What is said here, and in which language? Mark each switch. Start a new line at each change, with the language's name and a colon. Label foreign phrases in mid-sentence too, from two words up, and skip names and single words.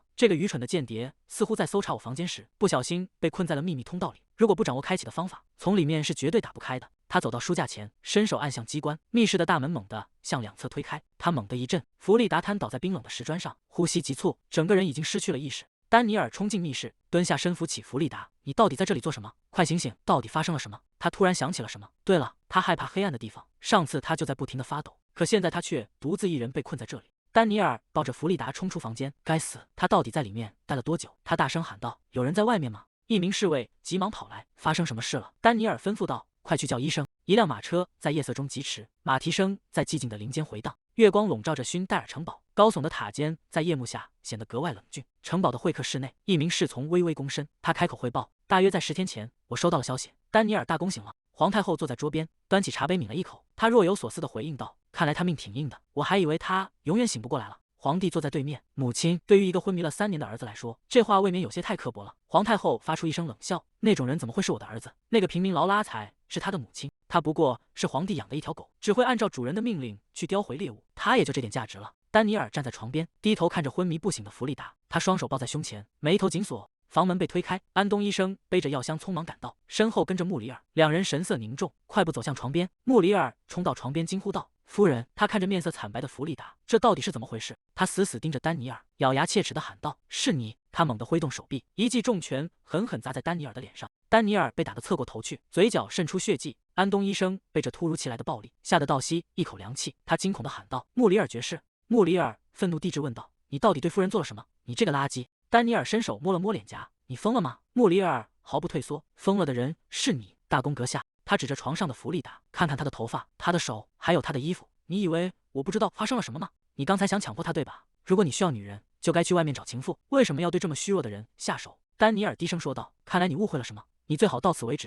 Chinese: 這個愚蠢的間諜似乎在搜查我房間時，不小心被困在了秘密通道裡。如果不掌握開啟的方法，從裡面是絕對打不開的。他走到書架前，伸手按向機關，密室的大門猛地向兩側推開。他猛地一震，弗利達癱倒在冰冷的石磚上，呼吸急促，整個人已經失去了意識。丹尼爾衝進密室，蹲下身扶起弗利達：“你到底在這裡做什麼？快醒醒！到底發生了什麼？” 他突然想起了什麼。對了，他害怕黑暗的地方，上次他就在不停地發抖，可現在他卻獨自一人被困在這裡。丹尼爾抱着弗利達衝出房間，該死，他到底在裡面待了多久？他大聲喊道：“有人在外面嗎？”一名侍衛急忙跑來：“發生什麼事了？” 丹尼爾吩咐道：“快去叫醫生。”一輛馬車在夜色中疾馳，馬蹄聲在寂靜的林間回盪。月光籠罩着勳戴爾城堡，高聳的塔尖在夜幕下顯得格外冷峻。城堡的會客室內，一名侍從微微躬身，他開口匯報：“大約在10天前，我收到了消息，丹尼爾大公醒了。” 皇太后坐在桌邊，端起茶杯抿了一口，她若有所思地回應道：“看來他命挺硬的，我還以為他永遠醒不過來了。” 皇帝坐在对面，母親對於一個昏迷了3年的兒子來說，這話未免有些太刻薄了。皇太后發出一聲冷笑：“那種人怎麼會是我的兒子？那個平民勞拉才是他的母親，他不過是皇帝養的一條狗，只會按照主人的命令去叼回獵物，他也就這點價值了。” 丹尼爾站在床邊，低頭看着昏迷不醒的弗利達，他雙手抱在胸前，眉頭緊鎖。房門被推開，安東醫生背着藥箱匆忙趕到，身後跟着穆里爾，兩人神色凝重，快步走向床邊。穆里爾衝到床邊，驚呼道：“夫人！”他看着面色慘白的弗利達，這到底是怎麼回事？他死死盯着丹尼爾，咬牙切齒地喊道：“是你！”他猛地揮動手臂，一記重拳狠狠砸在丹尼爾的臉上。丹尼爾被打得側過頭去，嘴角滲出血跡。安東醫生被這突如其來的暴力嚇得倒吸一口涼氣，他驚恐地喊道：“穆里爾爵士！” 穆里爾憤怒地質問道：“你到底對夫人做了什麼？你這個垃圾！” 丹尼爾伸手摸了摸臉頰：“你瘋了嗎？” 穆里爾毫不退縮：“ 瘋了的人是你，大公閣下。” 他指着床上的弗利達：“看看他的頭髮，他的手，還有他的衣服。你以為我不知道發生了什麼嗎？你剛才想強迫他，對吧？如果你需要女人，就該去外面找情婦，為什麼要對這麼虛弱的人下手？” 丹尼爾低聲說道：“看來你誤會了什麼。你最好到此為止。